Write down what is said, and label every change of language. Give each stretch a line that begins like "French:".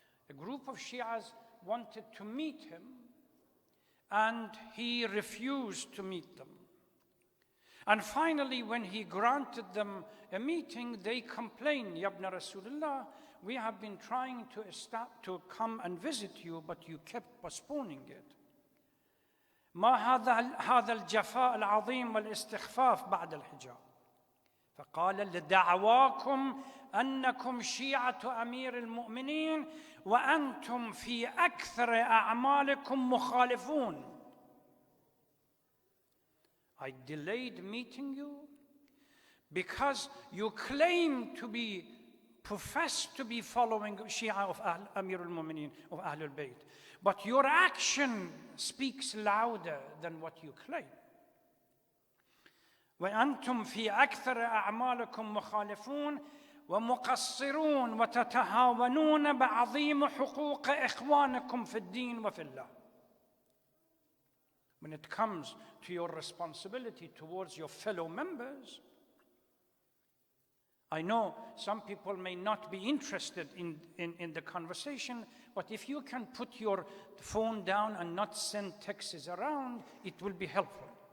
English: A group of Shi'as wanted to meet him, and he refused to meet them. And finally, when he granted them a meeting, they complained, Ya ibn Rasulullah, we have been trying to come and visit you, but you kept postponing it.
Arabic: ما هذا الجفاء العظيم والاستخفاف بعد الحجاب. فقال لدعواكم أنكم شيعة أمير المؤمنين وأنتم في أكثر أعمالكم مخالفون.
English: I delayed meeting you because you claim to be, profess to be following Shia of Amir al-Mu'mineen, of Ahlul Bayt. But your action speaks louder than what you claim.
Arabic: وأنتم في أكثر أعمالكم مخالفون ومقصرون وتتهاونون بعظيم حقوق إخوانكم في الدين وفي الله.
English: When it comes to your responsibility towards your fellow members, I know some people may not be interested in the conversation, but if you can put your phone down and not send texts around, it will be helpful.